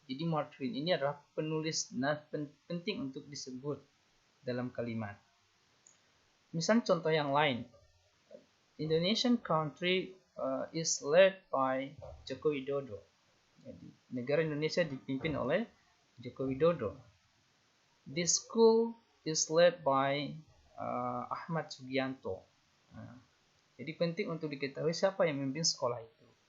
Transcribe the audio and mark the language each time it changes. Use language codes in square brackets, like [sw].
[id] Jadi Mark Twain ini adalah penulis penting untuk disebut dalam kalimat. Misal contoh yang lain, [en] Indonesian country is led by Joko Widodo. [id] Jadi negara Indonesia dipimpin oleh Joko Widodo. [en] This school is led by Ahmad Sugianto. [id] Jadi penting untuk diketahui siapa yang memimpin sekolah itu.